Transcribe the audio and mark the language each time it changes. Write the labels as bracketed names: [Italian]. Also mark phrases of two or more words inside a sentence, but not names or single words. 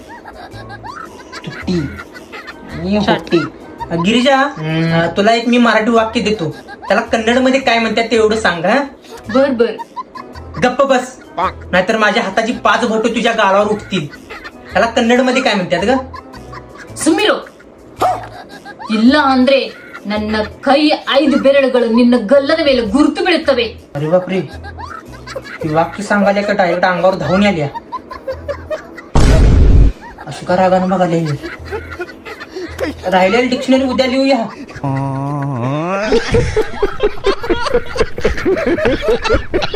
[Marathi] तुट्टी आणि होट्टी. गिरिजा, तुला एक मी मराठी वाक्य देतो. त्याला कन्नड मध्ये काय म्हणतात ते एवढं सांग. हा, बर बर. गप्प बस, नाहीतर माझ्या हाताची 5 बोटं तुझ्या गालावर उठतील. त्याला कन्नड मध्ये काय म्हणतात ग? [Kannada] ಸುಮ್ಮಿರು. ಇಲ್ಲ ಅಂದ್ರೆ ನನ್ನ ಕೈ 5 ಬೆರಳುಗಳು ನಿನ್ನ ಗಲ್ಲದ ಮೇಲೆ ಗುರುತು ಬೀಳುತ್ತವೆ. [Marathi] अरे बापरे, ती वाक्य सांगायला का डायरेक्ट अंगावर धावून आल्या. अशी का रागानं बघायला? राहिलेली डिक्शनरी उद्या लिहूया.